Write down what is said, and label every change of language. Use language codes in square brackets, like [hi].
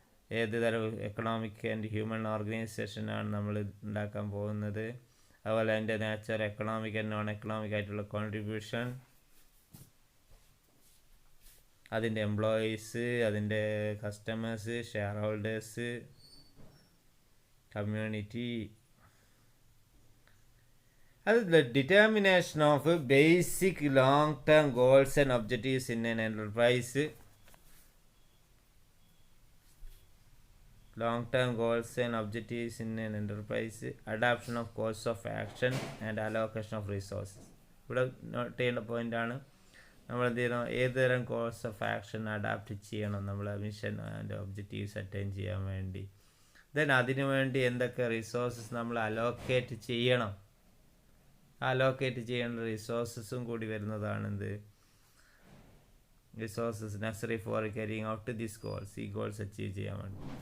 [ml] ഏത് തരം economic and human ഓർഗനൈസേഷനാണ് നമ്മൾ ഉണ്ടാക്കാൻ പോകുന്നത്, അതുപോലെ അതിൻ്റെ nature, economic and non economic ആയിട്ടുള്ള കോൺട്രിബ്യൂഷൻ, അതിൻ്റെ എംപ്ലോയീസ്, അതിൻ്റെ കസ്റ്റമേഴ്സ്, ഷെയർ ഹോൾഡേഴ്സ്, കമ്മ്യൂണിറ്റി. [en] അത് determination of basic long term goals and objectives in an enterprise, long-term goals and objectives in an enterprise, adoption of course of action and allocation of resources. [ml] ഇവിടെ not ചെയ്യേണ്ട പോയിൻ്റാണ് നമ്മൾ എന്ത് ചെയ്യണം, ഏത് തരം course of action adapt ചെയ്യണം നമ്മൾ മിഷൻ ആൻഡ് ഒബ്ജക്റ്റീവ്സ് അറ്റൈൻ ചെയ്യാൻ വേണ്ടി. ദെൻ അതിനു വേണ്ടി എന്തൊക്കെ റിസോഴ്സസ് നമ്മൾ അലോക്കേറ്റ് ചെയ്യണം, അലോക്കേറ്റ് ചെയ്യേണ്ട റിസോഴ്സസും കൂടി വരുന്നതാണ് എന്ത്, [en] resources necessary for carrying out this goals, [ml] ഈ ഗോൾസ് അച്ചീവ് ചെയ്യാൻ വേണ്ടി.